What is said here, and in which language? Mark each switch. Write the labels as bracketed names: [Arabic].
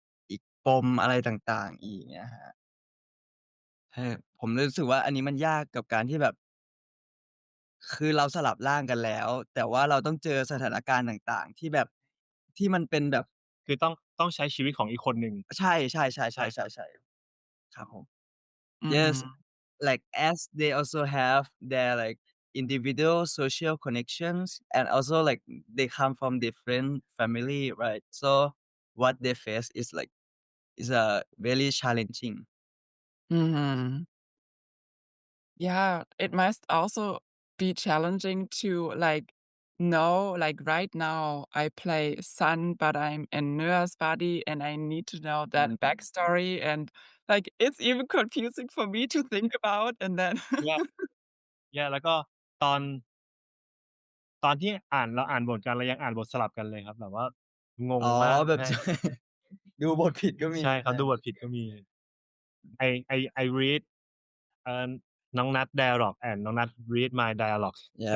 [Thai] อีกปมอะไรต่างๆอีกเงี้ยครับใช่ผมเลยรู้สึกว่าอันนี้มันยากกับการที่แบบคือเราสลับร่างกันแล้วแต่ว่าเราต้องเจอสถานการณ์ต่างๆที่แบบที่มันเป็นแบบ คือต้องใช้ชีวิตของอีกคนหนึ่ง ใช่ๆ ใช่ครับ ๆๆๆครับผม Yes Mhm. [English] like as they also have their like individual social connections and also like they come from different family right so what they face is very challenging Mhm. Yeah, it must also be challenging to like know like right now I play Sun, but I'm in Nua's body and I need to know that Mhm. backstory and like it's even confusing for me to think about and then [Thai] แล้วก็ตอนตอนที่เราอ่านบทกันเรายังอ่านบทสลับกันเลยครับแบบว่างง อ๋อ มาก แบบ ใช่ ดูบทผิดก็มี ใช่ครับ ใช่ ดูบทผิดก็มี [English] I read เอ่อน้องนัด dialogue and น้องนัด read my dialogue ใช่